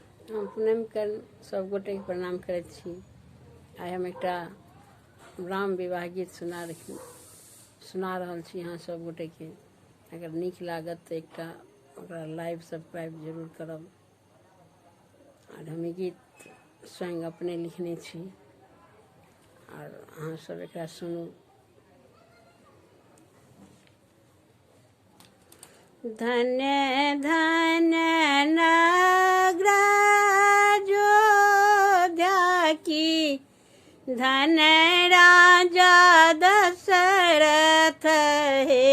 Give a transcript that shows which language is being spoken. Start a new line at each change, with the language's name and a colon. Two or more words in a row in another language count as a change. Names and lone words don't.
Maithili: हम पूनम के सब गोटे के प्रणाम करैत छी। आइ हम एकटा राम विवाह गीत सुना रहल छी अहाँ सब गोटे के। अगर नीक लागत तऽ एकटा ओकरा
English: live subscribe
Maithili: जरूर करब। और हम ई गीत स्वयं अपने लिखने छी और अहाँ सब एकरा सुनू। धन्य धन्य नगराजोध्या की, धन राजा दशरथ हे।